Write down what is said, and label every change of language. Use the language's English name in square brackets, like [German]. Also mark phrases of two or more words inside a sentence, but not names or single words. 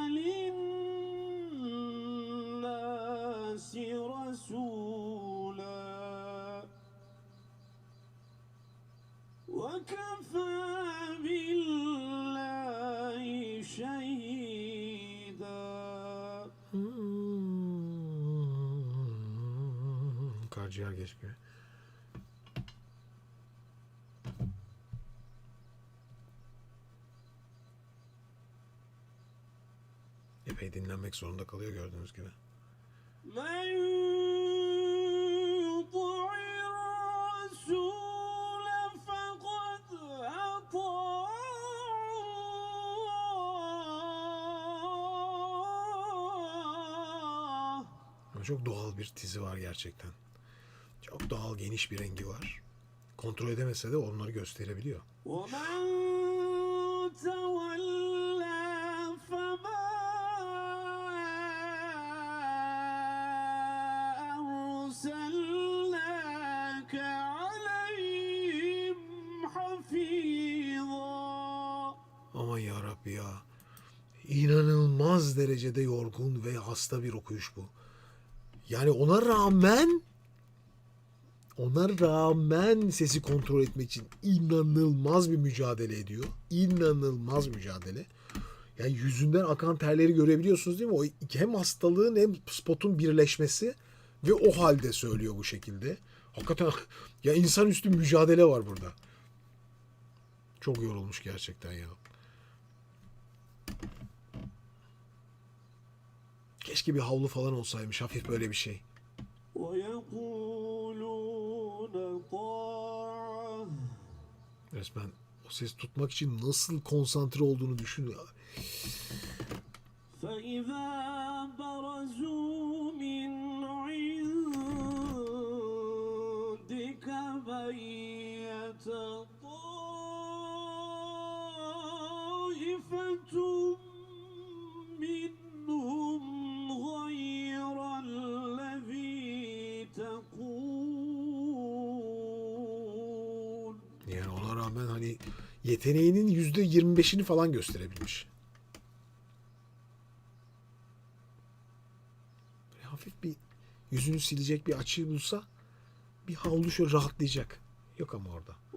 [Arabic] للناس رسولا وكفى بالله شهيدا. [Turkish] Karaciğer geçmiyor. Epey dinlenmek zorunda kalıyor gördüğünüz gibi. [Arabic] من يطع الرسول فقد أطاع الله [Turkish] Çok doğal bir tizi var gerçekten. Çok doğal, geniş bir rengi var. Kontrol edemese de onları gösterebiliyor. [Arabic] ومن تولى فما أرسلناك عليهم حفيظا. [Turkish] Aman yarabbi ya. İnanılmaz derecede yorgun ve hasta bir okuyuş bu. Yani ona rağmen sesi kontrol etmek için inanılmaz bir mücadele ediyor. İnanılmaz mücadele. Yani yüzünden akan terleri görebiliyorsunuz değil mi? O hem hastalığın hem spotun birleşmesi ve o halde söylüyor bu şekilde. Hakikaten ya insanüstü mücadele var burada. Çok yorulmuş gerçekten ya. Keşke bir havlu falan olsaymış, hafif böyle bir şey. [Arabic] ويقولون طاعة [Turkish] Resmen o ses tutmak için nasıl konsantre olduğunu düşün ya. [Arabic] فإذا برزوا من عندك بيت طائفة منهم غير الذي تقول. [Turkish] Yani ona rağmen hani yeteneğinin %25'ini falan gösterebilmiş. Böyle hafif bir yüzünü silecek bir açığı bulsa bir havlu şöyle rahatlayacak. Yok ama orada.